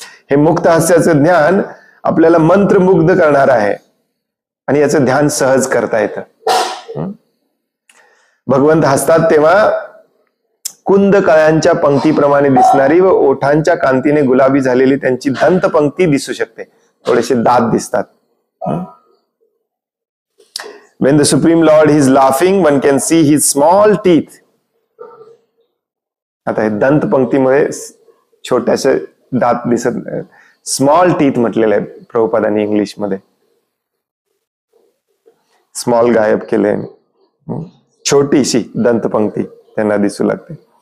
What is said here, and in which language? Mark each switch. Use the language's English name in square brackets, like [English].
[Marathi] हे मुक्त हास्याचं ध्यान आपल्याला मंत्रमुग्ध करणार आहे आणि याचं ध्यान सहज करता येतं. भगवंत हसतात तेव्हा कुंद कळ्यांच्या पंक्तीप्रमाणे दिसणारी व ओठांच्या कांतीने गुलाबी झालेली त्यांची दंत पंक्ती दिसू शकते. थोडेसे दात दिसतात. [English] When the Supreme Lord is laughing, one can see his small teeth. [Marathi] आता हे दंत पंक्तीमुळे छोट्याशे दात दिसत, स्मॉल टीथ म्हटलेलं आहे प्रभुपादांनी इंग्लिश मध्ये. स्मॉल गायब केले, छोटीशी दंत पंक्ती त्यांना दिसू लागते.